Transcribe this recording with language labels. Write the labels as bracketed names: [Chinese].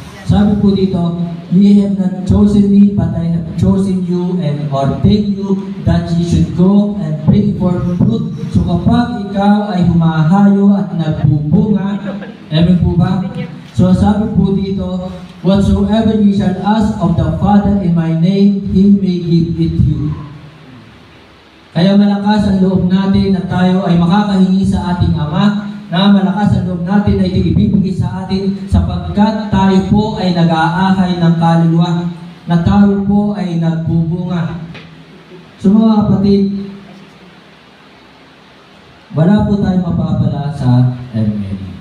[Filipino] Sabi po dito, [English] ye have not chosen me, but I have chosen you and ordained you that ye should go and bring forth fruit. [Filipino] So kapag ikaw ay humahayo at nagbubunga, amen po ba? So sabi po dito, [English] whatsoever ye shall ask of the Father in my name, He may give it you. [Filipino] Kaya malakas ang loob natin na tayo ay makakahingi sa ating Ama, na malakas ang loob natin na ibibigay sa atin sapagkat tayo po ay nag-aakay ng kaluluwa, na tayo po ay nagbubunga. So mga kapatid, wala po tayong mapapala sa ML.